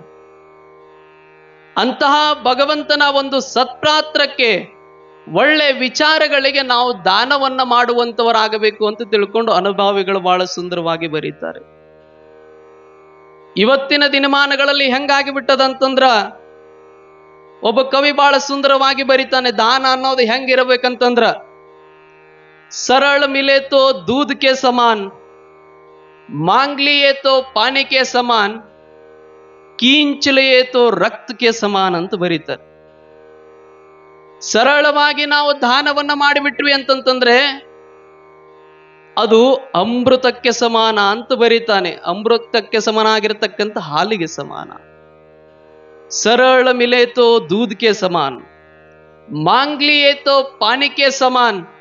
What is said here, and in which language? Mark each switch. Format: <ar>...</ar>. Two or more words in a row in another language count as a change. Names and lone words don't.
<kn>ಅಂತಹ ಭಗವಂತನ ಒಂದು ಸತ್ಪಾತ್ರಕ್ಕೆ, ಒಳ್ಳೆ ವಿಚಾರಗಳಿಗೆ ನಾವು ದಾನವನ್ನ ಮಾಡುವಂತವರಾಗಬೇಕು ಅಂತ ತಿಳ್ಕೊಂಡು ಅನುಭಾವಿಗಳು ಬಹಳ ಸುಂದರವಾಗಿ ಬರೀತಾರೆ. ಇವತ್ತಿನ ದಿನಮಾನಗಳಲ್ಲಿ ಹೆಂಗಾಗಿ ಬಿಟ್ಟದಂತಂದ್ರ, ಒಬ್ಬ ಕವಿ ಬಹಳ ಸುಂದರವಾಗಿ ಬರೀತಾನೆ, ದಾನ ಅನ್ನೋದು ಹೆಂಗಿರಬೇಕಂತಂದ್ರ,</kn> <hi>सरल मिले तो दूध के समान, मांग लिए तो पानी के समान, कींच लिए तो रक्त के समान</hi> <kn>ಅಂತ ಬರೀತಾರೆ. ಸರಳವಾಗಿ ನಾವು ದಾನವನ್ನ ಮಾಡಿಬಿಟ್ವಿ ಅಂತಂತಂದ್ರೆ ಅದು ಅಮೃತಕ್ಕೆ ಸಮಾನ ಅಂತ ಬರೀತಾನೆ. ಅಮೃತಕ್ಕೆ ಸಮಾನಾಗಿರ್ತಕ್ಕಂಥ ಹಾಲಿಗೆ ಸಮಾನ.</kn> <hi>सरल मिले तो दूध के समान, मांग लिए तो पानी के समान.</hi>